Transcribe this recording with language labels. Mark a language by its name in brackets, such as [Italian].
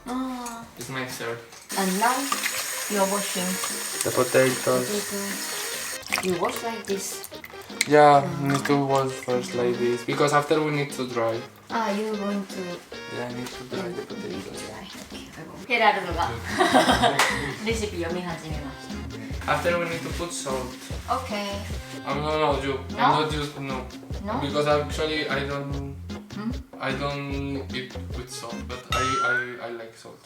[English] Ah. It's my 3rd. And now you're washing The potatoes. potatoes. You wash like this. Yeah, need to wash first like this because after we need to dry. You're going to Yeah, I need to dry the potatoes. [Japanese] ヘラルドがレシピ読み始めまし [English] After we need to put salt. た。Okay. No, you. No? I'm not just no. No? Because actually I don't. Hmm? I don't eat with salt, but I like salt.